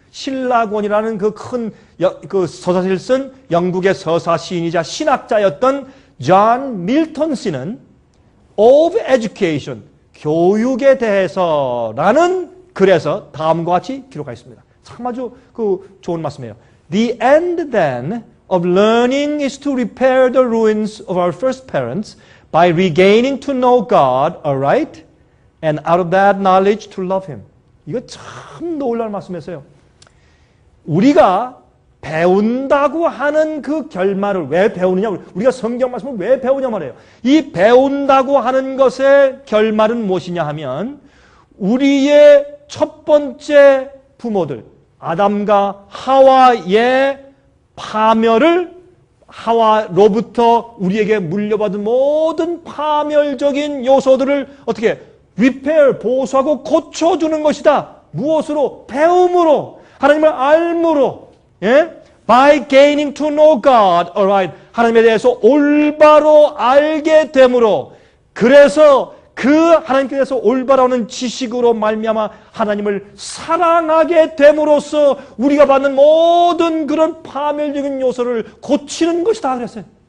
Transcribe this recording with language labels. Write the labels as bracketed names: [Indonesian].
[Korean] 신라권이라는 그 큰 그 서사시를 쓴 영국의 서사 시인이자 신학자였던 존 밀턴 씨는 of Education, 교육에 대해서라는 글에서 다음과 같이 기록하였습니다. 참 아주 그 좋은 말씀이에요. [English] The end then of learning is to repair the ruins of our first parents by regaining to know God aright and out of that knowledge to love Him. [Korean] 이거 참 놀라운 말씀이었어요. 우리가 배운다고 하는 그 결말을 왜 배우느냐? 우리가 성경 말씀을 왜 배우냐 말이에요. 이 배운다고 하는 것의 결말은 무엇이냐 하면 우리의 첫 번째 부모들 아담과 하와의 파멸을 하와로부터 우리에게 물려받은 모든 파멸적인 요소들을 어떻게 repair, 보수하고 고쳐주는 것이다. 무엇으로? 배움으로, 하나님을 알므로, 예? [English] By gaining to know God, alright. [Korean] 하나님에 대해서 올바로 알게 됨으로, 그래서 그 하나님께 대해서 올바로 하는 지식으로 말미암아 하나님을 사랑하게 됨으로써 우리가 받는 모든 그런 파멸적인 요소를 고치는 것이다 그랬어요.